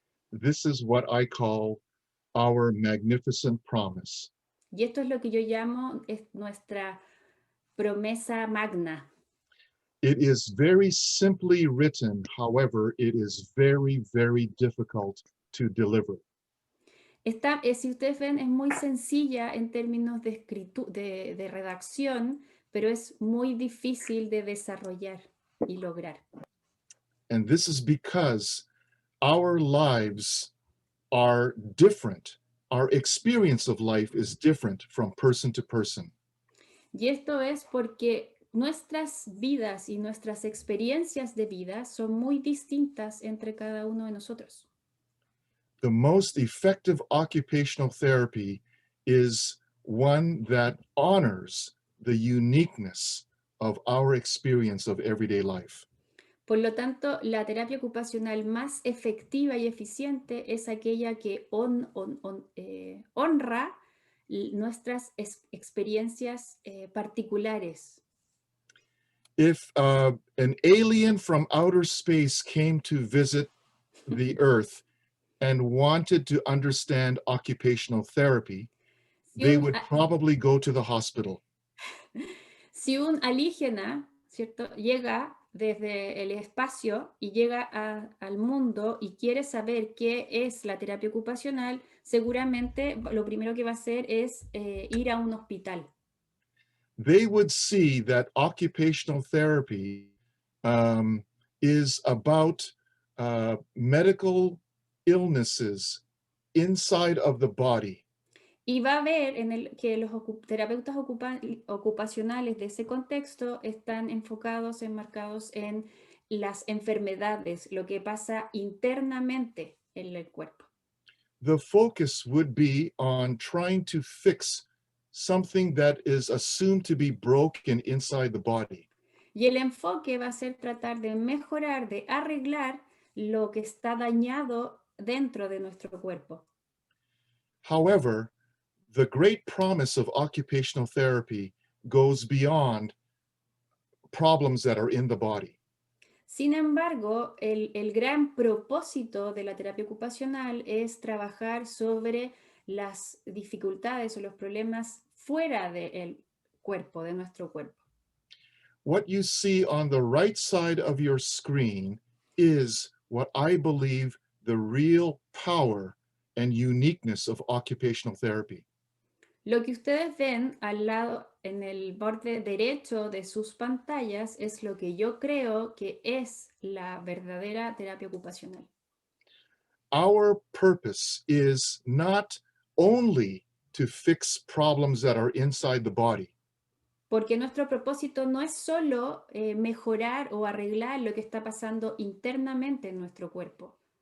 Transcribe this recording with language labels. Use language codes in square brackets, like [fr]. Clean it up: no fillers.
[en] This is what I call our magnificent promise. [es] Y esto es lo que yo llamo es nuestra promesa magna. [en] It is very simply written, however, it is very, very difficult to deliver. [es] Si ustedes ven, es muy sencilla en términos de, de redacción, pero es muy difícil de desarrollar y lograr. [en] And this is because our lives are different. Our experience of life is different from person to person. [es] Y esto es porque nuestras vidas y nuestras experiencias de vida son muy distintas entre cada uno de nosotros. [en] The most effective occupational therapy is one that honors the uniqueness of our experience of everyday life. [es] Por lo tanto, la terapia ocupacional más efectiva y eficiente es aquella que honra nuestras experiencias particulares. [en] If an alien from outer space came to visit the earth and wanted to understand occupational therapy, they would probably go to the hospital. [es] Si un alienígena, ¿cierto?, llega desde el espacio y llega al mundo y quiere saber qué es la terapia ocupacional, seguramente lo primero que va a hacer es ir a un hospital. [en] They would see that occupational therapy is about medical illnesses inside of the body. [es] Y va a ver que los terapeutas ocupacionales de ese contexto están enmarcados en las enfermedades, lo que pasa internamente en el cuerpo. [en] The focus would be on trying to fix something that is assumed to be broken inside the body. [es] Y el enfoque va a ser tratar de mejorar, de arreglar lo que está dañado dentro de nuestro cuerpo. [en] However, the great promise of occupational therapy goes beyond problems that are in the body. [es] Sin embargo, el gran propósito de la terapia ocupacional es trabajar sobre las dificultades o los problemas fuera del cuerpo, de nuestro cuerpo. [en] What you see on the right side of your screen is what I believe the real power and uniqueness of occupational therapy. [es] Lo que ustedes ven al lado, en el borde derecho de sus pantallas, es lo que yo creo que es la verdadera terapia ocupacional. [en] Our purpose is not only to fix problems that are inside the body, [es] Porque nuestro propósito no es solo mejorar o arreglar lo que está pasando internamente en nuestro cuerpo,